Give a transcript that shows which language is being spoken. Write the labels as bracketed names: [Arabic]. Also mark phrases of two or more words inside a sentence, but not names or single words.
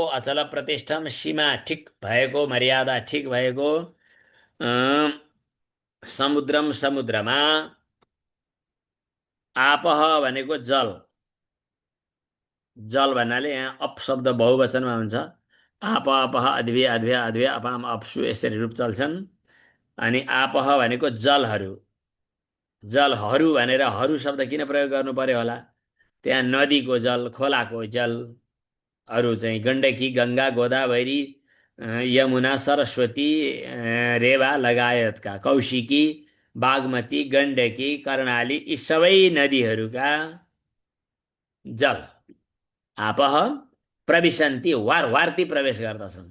[Sanskrit] अचल प्रतिष्ठम, [Nepali] सीमा ठिक भएको, मर्यादा ठिक भएको। अम, समुद्रम, समुद्रमा। आपह भनेको जल। जल भन्नाले यहाँ अप शब्द बहुवचनमा हुन्छ। [Sanskrit] आप, अपह, अद्भ्य, अद्भ्य, अद्भ्य, अपाम, अपसु [Nepali] यसरी रूप चल्छन्। अनि आपह भनेको जलहरू। जलहरू भनेर हरू शब्द किन प्रयोग गर्नु पर्यो होला? त्यहाँ नदीको जल, खोलाको जल, अरू चाहिँ गण्डकी, गङ्गा, गोदावरी, यमुना, सरस्वती, रेवा लगायतका, कौशिकी, बागमती, गण्डकी, कर्णाली यी सबै नदीहरूका जल [Sanskrit] आपह प्रविशन्ति, [Nepali] वार वार्ती प्रवेश गर्दछन्।